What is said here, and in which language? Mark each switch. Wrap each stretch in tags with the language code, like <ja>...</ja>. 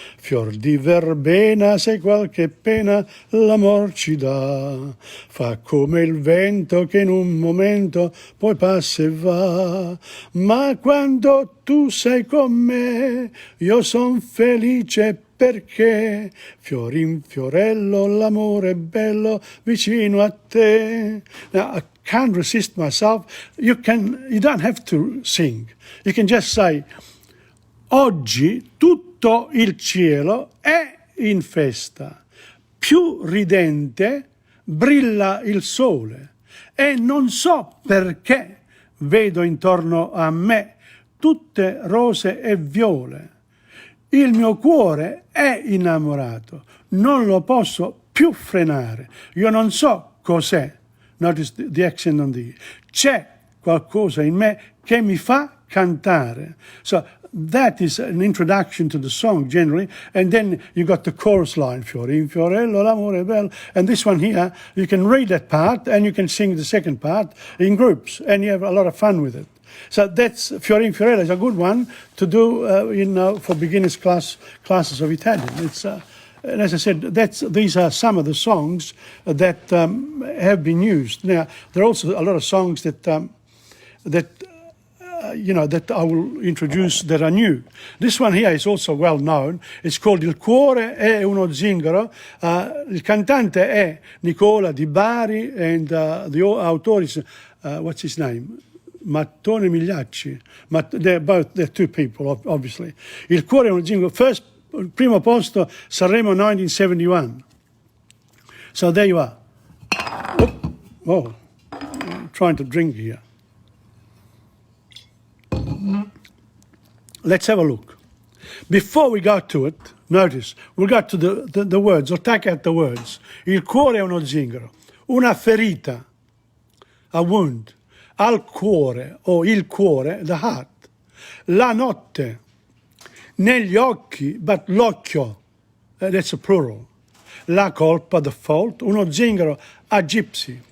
<it>Fior di verbena, se qualche pena l'amor ci dà, fa come il vento che in un momento poi passa e va. Ma quando tu sei con me, io son felice perché fiorin fiorello, l'amore è bello vicino a te.</it> <en>Now, I can't resist myself. You don't have to sing. You can just say,</en> <it>oggi tutto il cielo è in festa. Più ridente brilla il sole e non so perché vedo intorno a me tutte rose e viole. Il mio cuore è innamorato, non lo posso più frenare. Io non so cos'è.</it> <en>Notice the accent on the.</en> <it>C'è qualcosa in me che mi fa cantare.</it> <en>So that is an introduction to the song generally, and then you got the chorus line, Fiore in fiorello, l'amore è bello, and this one here, you can read that part and you can sing the second part in groups, and you have a lot of fun with it. So that's Fiore in fiorello is a good one to do, for beginners classes of Italian. It's and as I said, these are some of the songs that have been used. Now there are also a lot of songs that I will introduce that are new. This one here is also well known. It's called Il cuore è uno zingaro.</en> <it>Il cantante è</it> <en>Nicola Di Bari, and the author is, what's his name? Mattone Migliacci. They're two people, obviously. Il cuore è uno zingaro.</en> <it>Primo posto,</it> <en>Sanremo 1971. So there you are. Oh, I'm trying to drink here. Let's have a look. Before we go to it, notice, we'll go to the words, or take out the words.</en> <it>Il cuore è uno zingaro. Una ferita,</it> <en>a wound.</en> <it>Al cuore, o il cuore,</it> <en>the heart.</en> <it>La notte, negli occhi, but l'occhio,</it> <en>that's a plural.</en> <it>La colpa,</it> <en>the fault.</en> <it>Uno zingaro,</it> <en>a gypsy.</en>